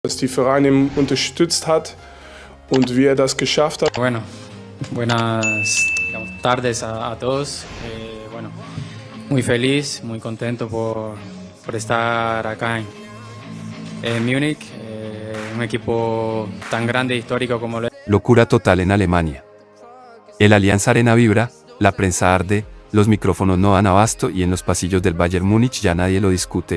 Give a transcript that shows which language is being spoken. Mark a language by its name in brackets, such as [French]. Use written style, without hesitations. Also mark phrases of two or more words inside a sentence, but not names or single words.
[German] dass die Verein ihn unterstützt hat und wie das geschafft hat. [Spanish] Bueno, buenas tardes a todos. Bueno, muy feliz, muy contento por estar acá en Múnich, un equipo tan grande e histórico como lo es. Locura total en Alemania. El Allianz Arena vibra, la prensa arde, los micrófonos no dan abasto y en los pasillos del Bayern Múnich ya nadie lo discute.